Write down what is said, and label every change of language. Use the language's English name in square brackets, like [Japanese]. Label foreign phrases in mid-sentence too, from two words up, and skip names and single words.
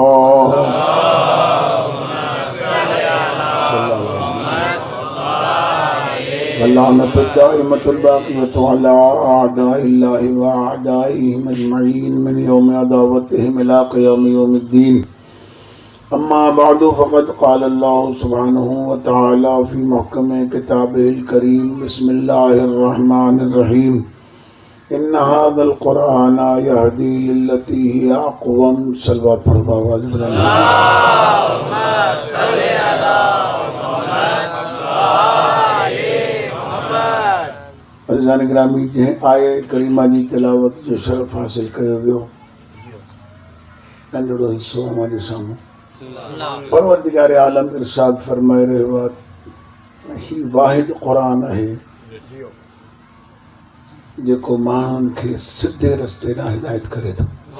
[Arabic] واللعنة الدائمة الباقية على أعداء الله وأعدائهم أجمعين من يوم عداوتهم إلى قيام يوم الدين. أما بعد فقد قال الله سبحانه وتعالى في محكم كتابه الكريم بسم الله الرحمن الرحيم إن هذا القرآن يهدي للتي هي أقوم. [Sindhi] सलवात पढ़ो आवाज़ बुलंद। अज़ीज़ान गिरामी जंहिं आए करीमा जी तिलावत जो शरफ़ हासिल कयो वियो नंढड़ो हिस्सो हमारे साम्हूं परवरदिगार आलम इरशाद फरमाए रहियो आहे ही वाहिद क़ुरान आहे जेको माण्हुनि खे सिधे रस्ते ॾांहुं हिदायत करे थो।